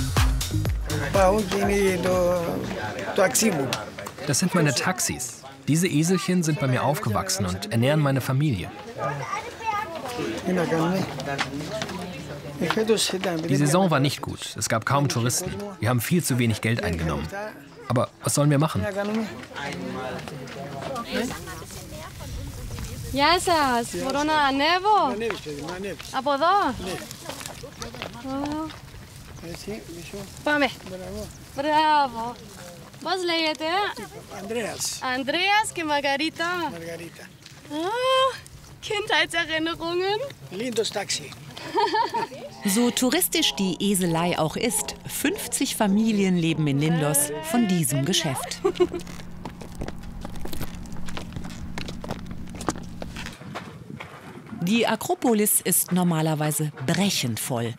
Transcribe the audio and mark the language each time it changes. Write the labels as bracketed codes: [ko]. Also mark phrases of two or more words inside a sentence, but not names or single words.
[de] Das sind meine Taxis. Diese Eselchen sind bei mir aufgewachsen und ernähren meine Familie. Die Saison war nicht gut. Es gab kaum Touristen. Wir haben viel zu wenig Geld eingenommen. Aber was sollen wir machen? [el] Γεια σας. Μπορώ να ανέβω? Από εδώ? Πάμε. Μπράβο. Πώς λέγεται? Andreas και Margarita. [de] Kindheitserinnerungen. Lindos Taxi. So touristisch die Eselei auch ist, 50 Familien leben in Lindos von diesem Geschäft. Die Akropolis ist normalerweise brechend voll.